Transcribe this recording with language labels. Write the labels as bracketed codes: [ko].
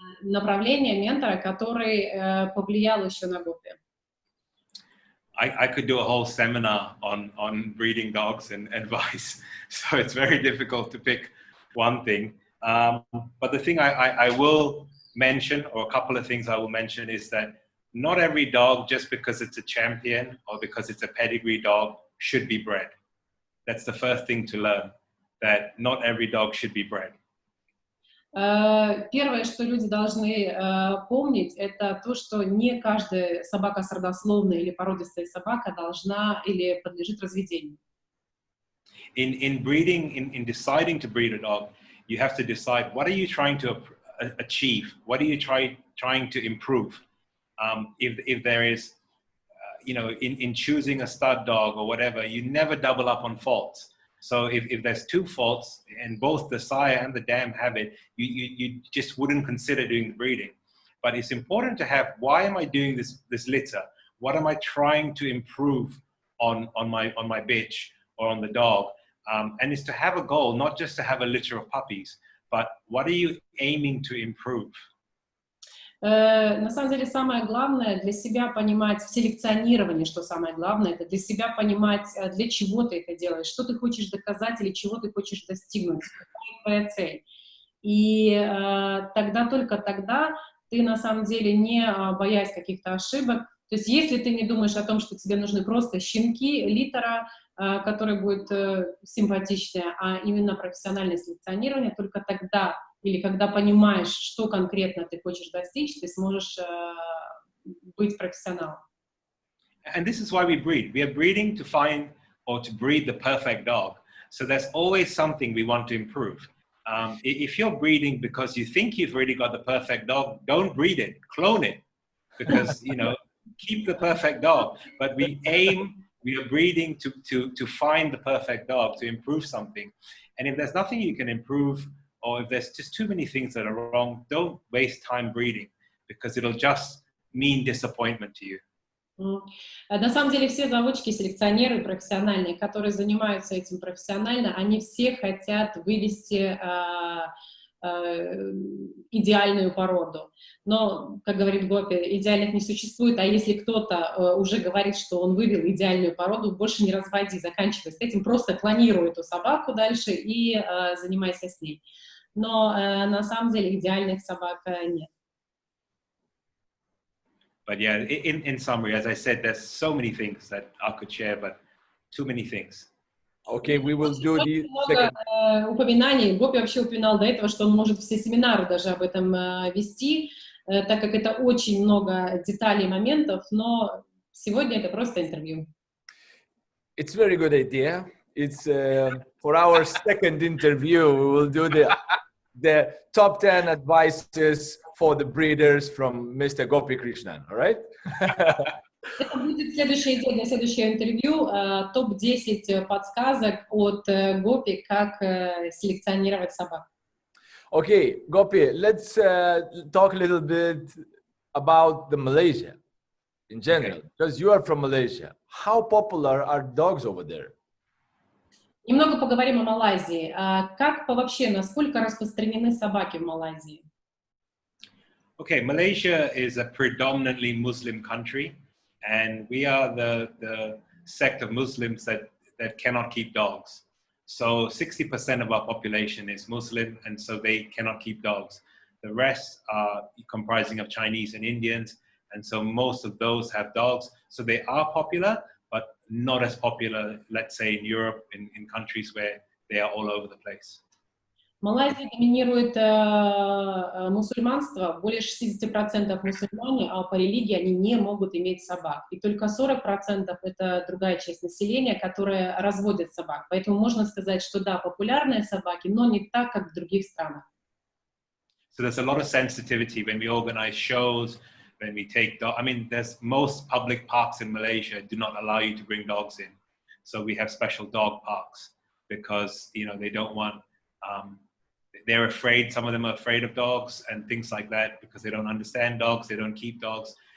[ru] Направление ментора, который повлиял еще на Гопи. [en] I could do a whole seminar on breeding dogs and advice, so it's very difficult to pick one thing. But the thing I will mention, or a couple of things I will mention, is that not every dog, just because it's a champion or because it's a pedigree dog, should be bred. That's the first thing to learn, that not every dog should be bred. [ru] Первое, что люди должны помнить, это то, что не каждая собака родословная или породистая собака должна или подлежит разведению. [en] In breeding, in deciding to breed a dog, you have to decide, what are you trying to achieve? What are you trying to improve? If there is, in choosing a stud dog or whatever, you never double up on faults. So if there's two faults and both the sire and the dam have it, you just wouldn't consider doing the breeding. But it's important to have, why am I doing this litter? What am I trying to improve on my bitch or on the dog? And it's to have a goal, not just to have a litter of puppies, but what are you aiming to improve? [ru] На самом деле самое главное для себя понимать в селекционировании, что самое главное, это для себя понимать, для чего ты это делаешь, что ты хочешь доказать или чего ты хочешь достигнуть, какая твоя цель. И только тогда ты на самом деле, не боясь каких-то ошибок, то есть если ты не думаешь о том, что тебе нужны просто щенки, литера, который будет симпатичнее, а именно профессиональное селекционирование, только тогда, или когда понимаешь, что конкретно ты хочешь достичь, ты сможешь быть профессионалом. [en] And this is why we breed. We are breeding to find or to breed the perfect dog. So there's always something we want to improve. If you're breeding because you think you've already got the perfect dog, don't breed it, clone it, because keep the perfect dog. But we are breeding to find the perfect dog, to improve something. And if there's nothing you can improve, or if there's just too many things that are wrong, don't waste time breeding, because it'll just mean disappointment to you. [ru] На самом деле все заводчики, селекционеры профессиональные, которые занимаются этим профессионально, они все хотят вывести идеальную породу. Но, как говорит Гопи, идеальных не существует, а если кто-то уже говорит, что он вывел идеальную породу, больше не разводи, заканчивай с этим, просто клонируй эту собаку дальше и занимайся с ней. Но на самом деле идеальных собак нет. [en] But yeah, in summary, as I said, there's so many things that I could share, but too many things. Okay, we will do the second. [ru] Упоминаний. Гопи вообще упоминал до этого, что он может все семинары даже об этом вести, так как это очень много деталей и моментов, но сегодня это просто интервью. [en] It's a very good idea. It's for our second interview, we will do the top 10 advices for the breeders from Mr. Gopi Krishnan, all right? [ru] Это будет для следующего интервью топ-10 подсказок от Гопи, как селекционировать собак. [en] Okay, Gopi, let's talk a little bit about the Malaysia in general, because you are from Malaysia. How popular are dogs over there? [ru] Немного поговорим о Малайзии. Как вообще, насколько распространены собаки в Малайзии? [en] Okay, Malaysia is a predominantly Muslim country, and we are the sect of Muslims that cannot keep dogs. So 60% of our population is Muslim, and so they cannot keep dogs. The rest are comprising of Chinese and Indians, and so most of those have dogs. So they are popular, but not as popular, let's say, in Europe, in countries where they are all over the place. [ru] В Малайзии доминирует мусульманство, более 60% мусульмане, а по религии они не могут иметь собак. И только 40% это другая часть населения, которая разводит собак. Поэтому можно сказать, что да, популярные собаки, но не так, как в других странах. [en] So there's a lot of sensitivity when we organize shows, when we take dogs. I mean, there's most public parks in Malaysia do not allow you to bring dogs in. So we have special dog parks because, you know, they don't want, they're afraid, some of them are afraid of dogs and things like that because they don't understand dogs, they don't keep dogs.